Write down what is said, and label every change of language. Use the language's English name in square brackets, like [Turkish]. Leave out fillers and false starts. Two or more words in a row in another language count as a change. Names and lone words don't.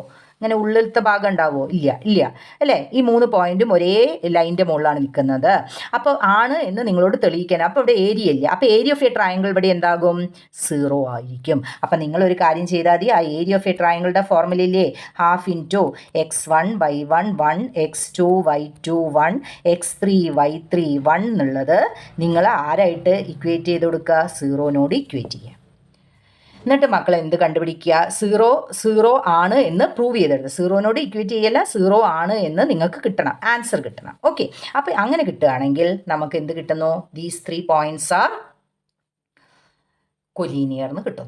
[Malayalam] ഇങ്ങനെ ഉള്ളിലത്തെ ഭാഗം ഉണ്ടാവുമോ? ഇല്ല അല്ലേ? ഈ 3 പോയിന്റും ഒരേ ലൈനിൻ്റെ മുകളിലാണ് നിൽക്കുന്നത്. അപ്പോൾ ആണ് എന്ന് നിങ്ങളോട് തെളിയിക്കാൻ. അപ്പോൾ ഇവിടെ ഏരിയ ഇല്ല. അപ്പോൾ [English] area of a triangle [Malayalam] ഇവിടെ എന്താകും? 0 ആയിരിക്കും. അപ്പം നിങ്ങളൊരു കാര്യം ചെയ്താൽ മതി. ആ [English] area of a [Malayalam] ട്രയാങ്കിളുടെ ഫോർമുലയില്ലേ, [English] half into [Malayalam] x1y1 1 x2 y2 1 x3 y3 1 എന്നുള്ളത് നിങ്ങൾ ആരായിട്ട് ഇക്വേറ്റ് ചെയ്ത് കൊടുക്കുക? 0നോട് ഇക്വേറ്റ് ചെയ്യുക. എന്നിട്ട് മക്കൾ എന്ത് കണ്ടുപിടിക്കുക? 0 ആണ് എന്ന് പ്രൂവ് ചെയ്തെടുത്ത്. 0നോട് ഇക്വേറ്റ് ചെയ്യല്ല, 0 ആണ് എന്ന് നിങ്ങൾക്ക് കിട്ടണം, ആൻസർ കിട്ടണം. ഓക്കെ, അപ്പോൾ അങ്ങനെ കിട്ടുകയാണെങ്കിൽ നമുക്ക് എന്ത് കിട്ടുന്നു? [English] these 3 points are collinear [Malayalam] എന്ന് കിട്ടുന്നു.